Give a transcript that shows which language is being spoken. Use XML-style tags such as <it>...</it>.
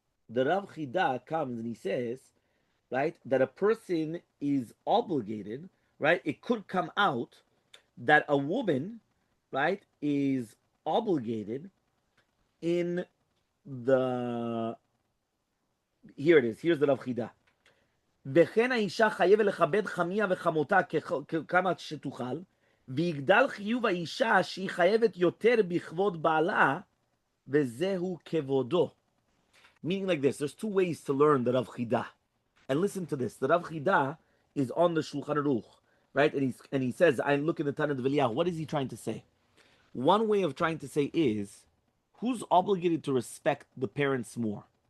<en>The Rav Chida comes and he says, right, that a person is obligated, right? It could come out that a woman, right, is obligated in the... Here it is. Here's the Rav Chida.</en> <he>וכן האישה חייבת לכבד חמיה וחמותה כמה שתוכל, ויגדל חיוב האישה שהיא חייבת יותר בכבוד בעלה, וזהו כבודו.</he> <en>Meaning like this, there's two ways to learn the Rav Chida. And listen to this, the Rav Chida is on the Shulchan Aruch, right? And he says, I look in the Tanna D'Veliyahu. What is he trying to say? One way of trying to say is, who's obligated to respect the parents more?</en>